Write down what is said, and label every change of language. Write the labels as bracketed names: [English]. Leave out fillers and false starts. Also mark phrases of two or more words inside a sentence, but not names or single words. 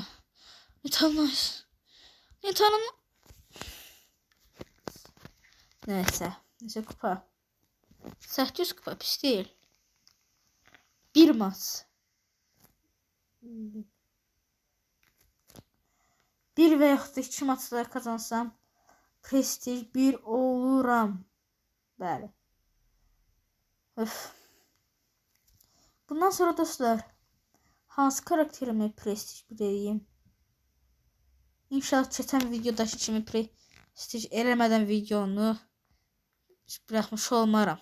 [Turkish] Nita nice. Nita'nın. Neyse kupa. 800 kupa pis değil. Bir maç. Bir veya 2 maçlar kazansam prestij 1 oluram. [Azerbaijani] Bəli. Öf. Bundan sonra dostlar hansı karakterime prestij 1 edeyim? İnşallah keçən videodakı kimi prestij eləmədən videonu buraxmış olmaram.